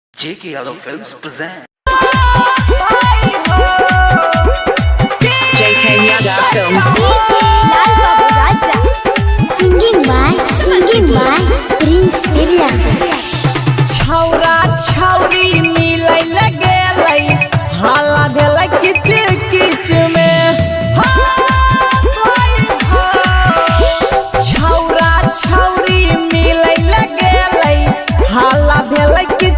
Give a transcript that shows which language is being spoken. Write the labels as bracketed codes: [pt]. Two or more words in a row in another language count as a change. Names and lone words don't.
[en] J.K. Yadav Films present. J.K. Yadav Films. Lal Babu Raja. Singing by Prince William. [mai] छौरा छौरी मिलै लगे हाला भेल किच किच में छौरा छौरी मिलै लगे हाला भेल किच